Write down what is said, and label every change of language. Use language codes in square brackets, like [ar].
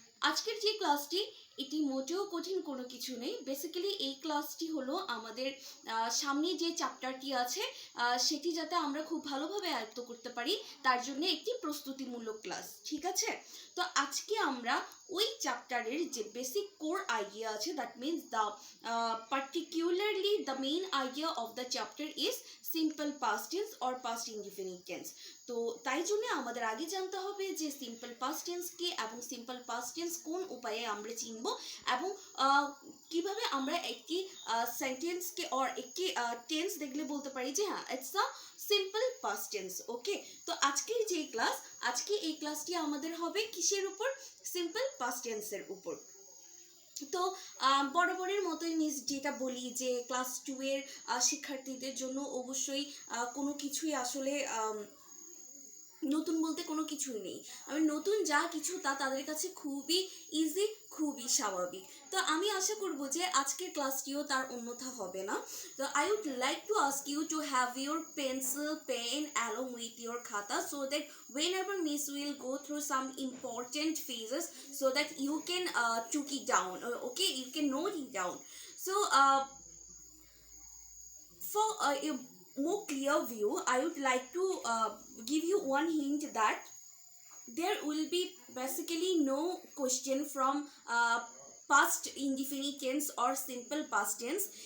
[bn] আজকের যে ক্লাসটি, এটি মোটেও কঠিন কোনো কিছু নেই। বেসিক্যালি এই ক্লাসটি হলো আমাদের সামনে যে চ্যাপ্টারটি আছে সেটি যাতে আমরা খুব ভালোভাবে আয়ত্ত করতে পারি, তার জন্য একটি প্রস্তুতিমূলক ক্লাস। ঠিক আছে, তো আজকে আমরা ওই চ্যাপ্টারের যে বেসিক কোর আইডিয়া আছে, [en] That means particularly the main idea of the chapter is simple past tense or past indefinite tense. [bn] তো তাই জন্য আমাদের আগে জানতে হবে যে সিম্পল পাস্ট টেন্স কি এবং সিম্পল পাস্ট টেন্স কোন উপায়ে আমরা চিনব, এবং কিভাবে আমরা একটি সেন্টেন্সকে অর একটি টেন্স দেখলে বলতে পারি যে হ্যাঁ [en] It's a simple past tense. [bn] ওকে, তো আজকের যে ক্লাস, আজকে এই ক্লাসটি আমাদের হবে কিসের উপর? সিম্পল পাস্ট টেন্সের উপর। তো বরাবরের মতোই মিস যেটা বলি যে ক্লাস 2 এর শিক্ষার্থীদের জন্য অবশ্যই কোনো কিছুই আসলে নতুন বলতে কোনো কিছুই নেই। নতুন যা কিছু তা তাদের কাছে খুবই ইজি, খুবই স্বাভাবিক। তো আমি আশা করব যে আজকের ক্লাসটিও তার অন্যথা হবে না। [en] তো I would like to ask you to have your pencil pen along with your খাতা, so that whenever miss will go through some important phases, so that you can took it down, okay, you can note it down. So for a more clear view, I would like to give you one hint that there will be basically no question from past indefinite tense or simple past tense.